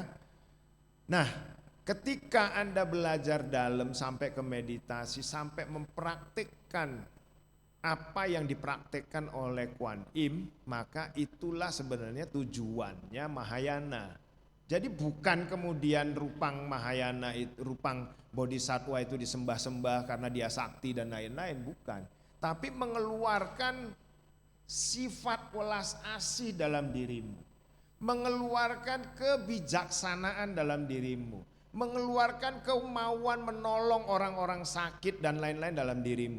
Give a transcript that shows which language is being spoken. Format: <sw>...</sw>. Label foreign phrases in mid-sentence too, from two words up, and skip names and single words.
<id>Nah, ketika Anda belajar dalam sampai ke meditasi, sampai mempraktikkan apa yang dipraktikkan oleh Kuan Im, maka itulah sebenarnya tujuannya Mahayana. Jadi bukan kemudian rupang Mahayana, rupang Bodhisattva itu disembah-sembah karena dia sakti dan lain-lain, bukan. Tapi mengeluarkan sifat welas asih dalam dirimu. Mengeluarkan kebijaksanaan dalam dirimu, mengeluarkan kemauan menolong orang-orang sakit dan lain-lain dalam dirimu.</id>